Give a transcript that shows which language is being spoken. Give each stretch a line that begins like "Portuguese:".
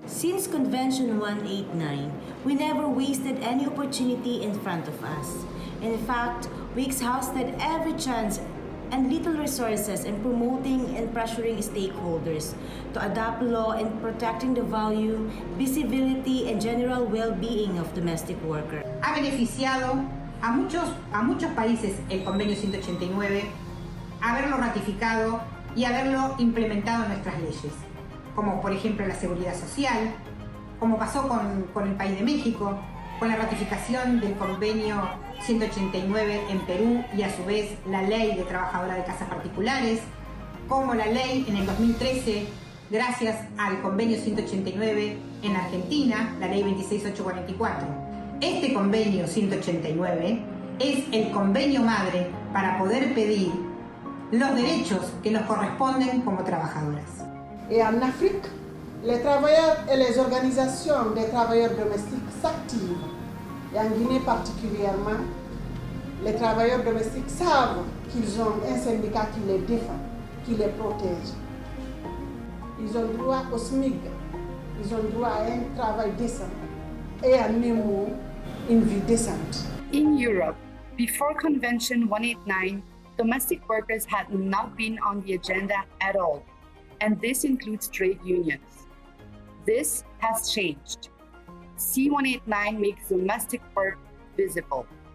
English: Since Convention 189, we never wasted any opportunity in front of us. In fact, we exhausted every chance and little resources in promoting and pressuring stakeholders to adopt law in protecting the value, visibility, and general well-being of domestic workers.
Spanish: Ha beneficiado a muchos países el Convenio 189, haberlo ratificado y haberlo implementado en nuestras leyes, como por ejemplo la seguridad social, como pasó con el país de México, con la ratificación del Convenio 189 en Perú y a su vez la ley de trabajadora de casas particulares, como la ley en el 2013, gracias al Convenio 189 en Argentina, la ley 26844. Este Convenio 189 es el convenio madre para poder pedir los derechos que nos corresponden como trabajadoras.
French: Et en Afrique, les travailleurs et les organisations des travailleurs domestiques s'activent. Et en Guinée particulièrement, les travailleurs domestiques savent qu'ils ont un syndicat qui les défend, qui les protège. Ils ont droit au SMIC, ils ont droit à un travail décent et en même mot, une vie décente.
English: In Europe, before Convention 189, domestic workers had not been on the agenda at all, and this includes trade unions. This has changed. C189 makes domestic work visible.